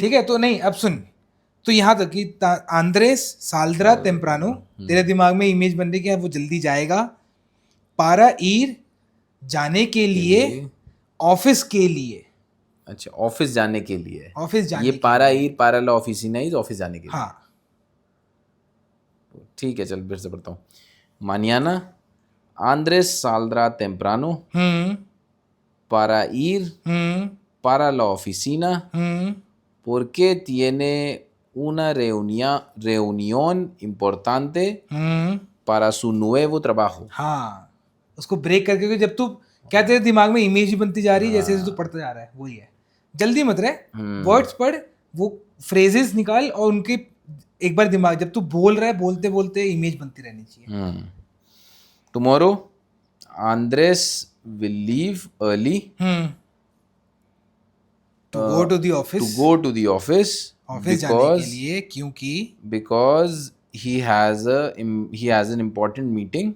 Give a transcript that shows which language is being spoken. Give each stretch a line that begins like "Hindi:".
Hindi: ठीक है, तो नहीं अब सुन, तो यहाँ तक कि आंद्रेस साल्द्रा टेम्प्रानो तेरे दिमाग में इमेज बन रही कि वो जल्दी जाएगा। पारा ईर जाने के लिए, ऑफिस के लिए, अच्छा ऑफिस जाने के लिए, ऑफिस जाने ये के पारा लिए।
Spanish: ईर पारा ला ऑफिस
Hindi: ही ऑफिस जाने के लिए। हाँ, ठीक है चल फिर से पढ़ता हूँ।
Spanish: मानियाना आंद्रेस साल्द्रा टेम्प्रानो para ir para la oficina porque tiene una reunión importante para su nuevo trabajo।
Hindi: हाँ, उसको ब्रेक करके, क्योंकि जब तू क्या तेरे दिमाग में इमेज बनती जा रही है जैसे जैसे तू पढ़ता जा रहा है, वही है। जल्दी मत रहे, वर्ड्स पढ़, वो फ्रेजेस निकाल और उनके एक बार दिमाग, जब तू बोल रहा है बोलते बोलते इमेज बनती रहनी चाहिए।
English: Tomorrow Andres will leave early to go to the office, to go to the office
Hindi: office जाने के लिए, क्योंकि
English: because he has an important meeting